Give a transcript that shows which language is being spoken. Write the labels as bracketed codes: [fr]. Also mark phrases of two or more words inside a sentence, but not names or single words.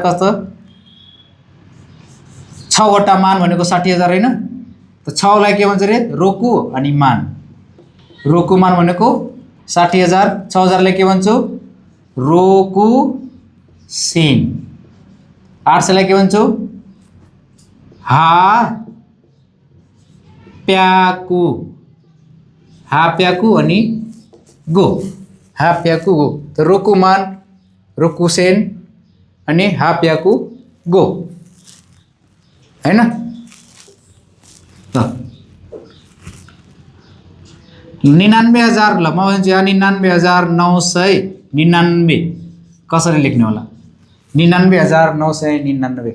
[ne] त 60,000 कस्तो 6वटा मान भनेको 60,000 होइन त 6 लाई के भन्छ रे रोकु अनि मान [ja] 六万 [ne] भनेको 60,000 6,000 लाई के भन्छौ [ja] 六千 [ne] 800 लाई के भन्छौ हा प्याकु अनि गो हा [ja] 百五 [ne] त [ja] 六万六千 [ne] अनि हा [ja] 百五 [ne] हैन त 99,000 ल म भन्छु 99,999 कसरी लेख्ने होला 99,999